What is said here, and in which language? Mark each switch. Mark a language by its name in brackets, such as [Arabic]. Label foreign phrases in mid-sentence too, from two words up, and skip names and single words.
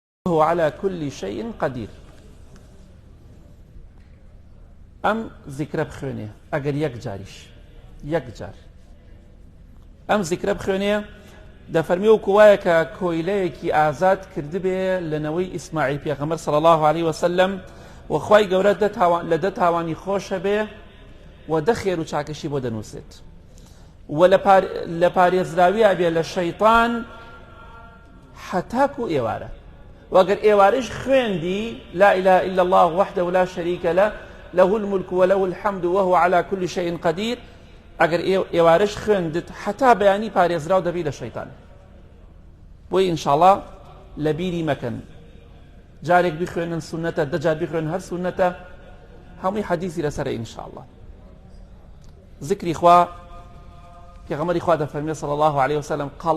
[Arabic] هو على كل شيء قدير. [Central Kurdish] ام ذكر بخوێنێ ئەگەر یەک جار ئەم ذکرە بخوێنێ دەفەرمی وەکو وایە کە کۆیلەیەکی ئازاد کردبێ لەنەوەی ئیسماعیل پێغەمبەر [Arabic] صلی الله عليه وسلم [Central Kurdish] وخوای گەورە لە دە تاوانی خۆشە بێ و دە خێر و چاکەشی بۆ دەنووسێت و لە پارێزراویە بێ لە شەیطان حتاکو ئێوارە وەگەر ئێوارەش خوێندی [Arabic] لا إله إلا الله وحده لا شريك له له الملك وله الحمد وهو على كل شيء قدير [Central Kurdish] ئەگەر ئێوارەش خوێندت حتا بەیانی پارێزراو دەبی لە شەیطان بۆی ئینشاءڵڵا لە بیری مەکەن جارێک بخوێنن سونەتە دە جار بخوێنن هەر سونەتە هەمووی حەدیثی لەسەرە ئینشاءڵڵا ذکری خوا پێغەمبەری خوا دەفەرمێ [Arabic] صلی الله عليه وسلم